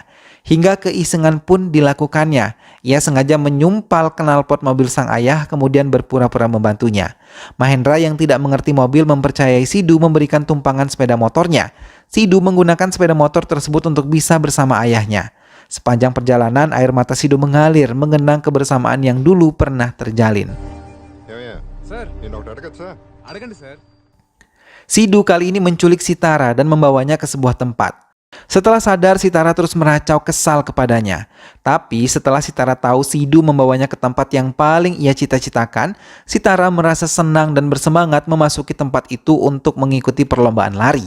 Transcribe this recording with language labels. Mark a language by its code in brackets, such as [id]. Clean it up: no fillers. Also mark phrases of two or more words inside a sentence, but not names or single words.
[id] Hingga keisengan pun dilakukannya. Ia sengaja menyumpal knalpot mobil sang ayah kemudian berpura-pura membantunya. Mahendra yang tidak mengerti mobil mempercayai Sidhu memberikan tumpangan sepeda motornya. Sidhu menggunakan sepeda motor tersebut untuk bisa bersama ayahnya. Sepanjang perjalanan air mata Sidhu mengalir mengenang kebersamaan yang dulu pernah terjalin. [te] Sir, అడగండి sir. [id] Sidhu kali ini menculik Sitara dan membawanya ke sebuah tempat. Setelah sadar, Sitara terus meracau kesal kepadanya. Tapi setelah Sitara tahu Sidhu membawanya ke tempat yang paling ia cita-citakan, Sitara merasa senang dan bersemangat memasuki tempat itu untuk mengikuti perlombaan lari.